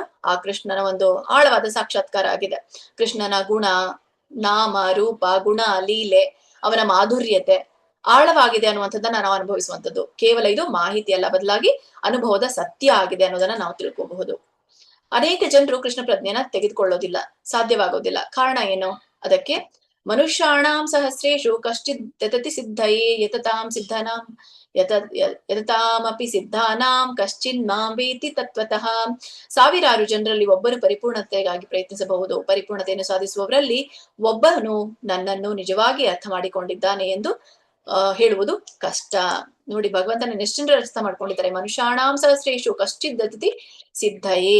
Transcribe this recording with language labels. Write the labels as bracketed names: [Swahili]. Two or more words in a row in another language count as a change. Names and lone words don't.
[Kannada] ಆ ಕೃಷ್ಣನ ಒಂದು ಆಳವಾದ ಸಾಕ್ಷಾತ್ಕಾರ ಆಗಿದೆ. ಕೃಷ್ಣನ ಗುಣ, ನಾಮ, ರೂಪ, ಗುಣ, ಲೀಲೆ, ಅವನ ಮಾಧುರ್ಯತೆ ಆಳವಾಗಿದೆ ಅನ್ನುವಂಥದ್ದನ್ನ ನಾವು ಅನುಭವಿಸುವಂಥದ್ದು. ಕೇವಲ ಇದು ಮಾಹಿತಿ ಅಲ್ಲ, ಬದಲಾಗಿ ಅನುಭವದ ಸತ್ಯ ಆಗಿದೆ ಅನ್ನೋದನ್ನ ನಾವು ತಿಳ್ಕೋಬಹುದು. ಅನೇಕ ಜನರು ಕೃಷ್ಣ ಪ್ರಜ್ಞೆನ ತೆಗೆದುಕೊಳ್ಳೋದಿಲ್ಲ, ಸಾಧ್ಯವಾಗೋದಿಲ್ಲ. ಕಾರಣ ಏನು? ಅದಕ್ಕೆ [Sanskrit] ಮನುಷ್ಯಾಣಾಂ ಸಹಸ್ರೇಶು ಕಶ್ಚಿದ್ ಯತತಿ ಸಿದ್ಧಯೇ ಯತತಾಂ ಸಿದ್ಧನಾಂ ಯತತಾಮಪಿ ಸಿದ್ಧಾನಾಂ ಕಶ್ಚಿನ್ ಮಾಂ ವೇತಿ ತತ್ವತಃ. [Kannada] ಸಾವಿರಾರು ಜನರಲ್ಲಿ ಒಬ್ಬನು ಪರಿಪೂರ್ಣತೆಗಾಗಿ ಪ್ರಯತ್ನಿಸಬಹುದು. ಪರಿಪೂರ್ಣತೆಯನ್ನು ಸಾಧಿಸುವವರಲ್ಲಿ ಒಬ್ಬನು ನನ್ನನ್ನು ನಿಜವಾಗಿ ಅರ್ಥ ಮಾಡಿಕೊಂಡಿದ್ದಾನೆ ಎಂದು ಹೇಳುವುದು ಕಷ್ಟ. ನೋಡಿ, ಭಗವಂತನ ಎಷ್ಟು ಜನರು ಅರ್ಥ ಮಾಡ್ಕೊಂಡಿದ್ದಾರೆ? [Sanskrit] ಮನುಷ್ಯಾಣಾಂ ಸಹಸ್ರೇಶು ಕಶ್ಚಿದ್ ಯತತಿ ಸಿದ್ಧಯೇ.